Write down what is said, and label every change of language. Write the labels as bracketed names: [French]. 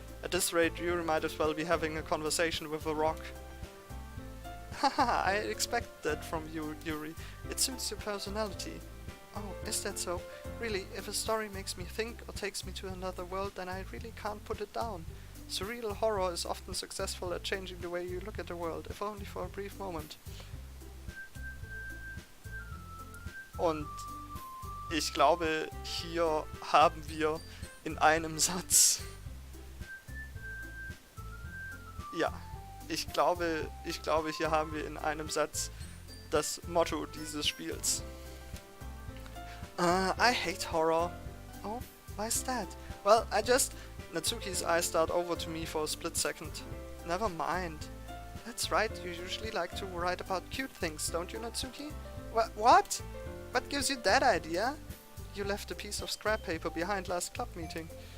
[English] At this rate, Yuri might as well be having a conversation with a rock. Haha, I expect that from you, Yuri. It suits your personality. Oh, is that so? Really, if a story makes me think or takes me to another world, then I really can't put it down. Surreal horror is often successful at changing the way you look at the world, if only for a brief moment. [German] Und ich glaube, hier haben wir in einem Satz... Ja, ich glaube, hier haben wir in einem Satz das Motto dieses Spiels. [English] I hate horror. Oh, why's that? Well, Natsuki's eyes start over to me for a split second. Never mind. That's right, you usually like to write about cute things, don't you, Natsuki? What? What gives you that idea? You left a piece of scrap paper behind last club meeting.